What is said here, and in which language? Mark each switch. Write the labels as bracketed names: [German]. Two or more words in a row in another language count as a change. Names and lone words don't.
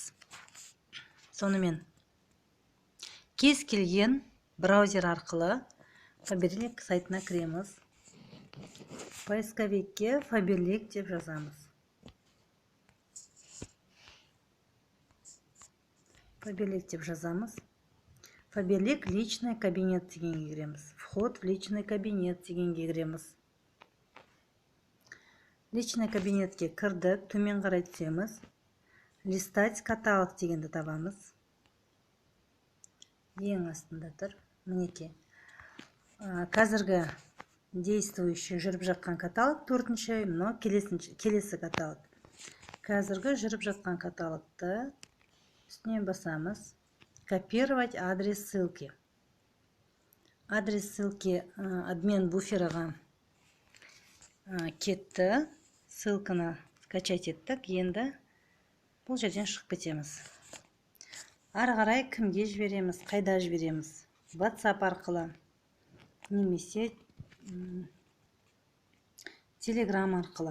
[Kazakh] Сонымен кез келген браузер арқылы Фаберлик сайтына кіреміз. Поисковикке Фаберлик деп жазамыз. Фаберлик деп жазамыз. Фаберлик [Russian] личный кабинет [Kazakh] дегенге кіреміз. [Russian] Вход в личный кабинет [Kazakh] дегенге кіреміз. [Russian] Личный кабинетке [Kazakh] кірдік, төмен қарай түсеміз. [Russian] Листать каталог [Kazakh] дегенді табамыз. Ең астында тұр. Мінеке. Қазіргі действующий жүріп жатқан каталог 4-ші, но келесі каталог. Қазіргі жүріп жатқан каталогты үстінен басамыз. [Russian] Копировать адрес ссылки. Адрес ссылки [Kazakh] адмен буферіға кетті. Ссылканы скачать еттік. Енді бұл жерден шығып кетеміз. Ары қарай кімге жібереміз, қайда жібереміз? WhatsApp арқылы, немесе Telegram арқылы.